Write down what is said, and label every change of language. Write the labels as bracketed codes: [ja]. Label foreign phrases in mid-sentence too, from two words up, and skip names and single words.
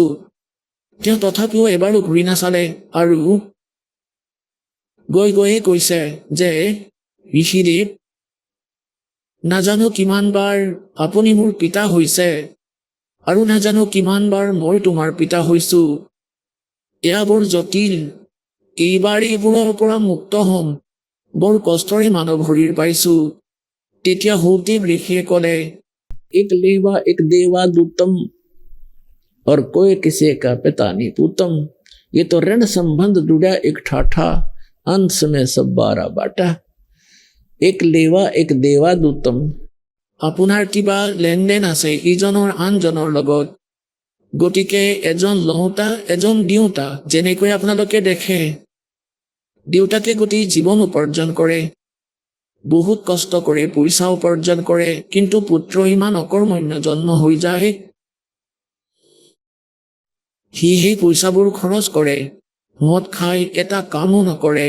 [as] তেওঁ তথাপিও এবাৰো ঘূৰি নাচালে আৰু গৈয়ে কৈছে যে ঋষিদেৱ, নাজানো কিমান বাৰ আপুনি মোৰ পিতা হৈছে আৰু নাজানো কিমান বাৰ মই তোমাৰ পিতা হৈছো, এয়া বৰ জটিল, এইবাৰ এইবোৰৰ পৰা মুক্ত হ'ম, বৰ কষ্টৰে মানৱ শৰীৰ পাইছো। তেতিয়া সুখদেৱ ঋষিয়ে ক'লে, [hi] एक लेवा एक देवा दूतम, और कोई किसी का पिता नहीं पूतम। ये तो ऋण संबंध जुड़ा एक ठाठा, अंश में सब 12 बाटा। एक लेवा एक देवा दूतम, [as] আপোনাৰ কিবা লেনদেন আছে ইজনৰ আনজনৰ লগত। গতিকে এজন লওঁতা এজন দিওঁতা, যেনেকৈ আপোনালোকে দেখে দেউতাকে গোটেই জীৱন উপাৰ্জন কৰে, বহুত কষ্ট কৰে, পইচা উপাৰ্জন কৰে, কিন্তু পুত্ৰ ইমান অকৰ্মণ্য জন্ম হৈ যায়, সি সেই পইচাবোৰ খৰচ কৰে, মদ খাই, এটা কামো নকৰে।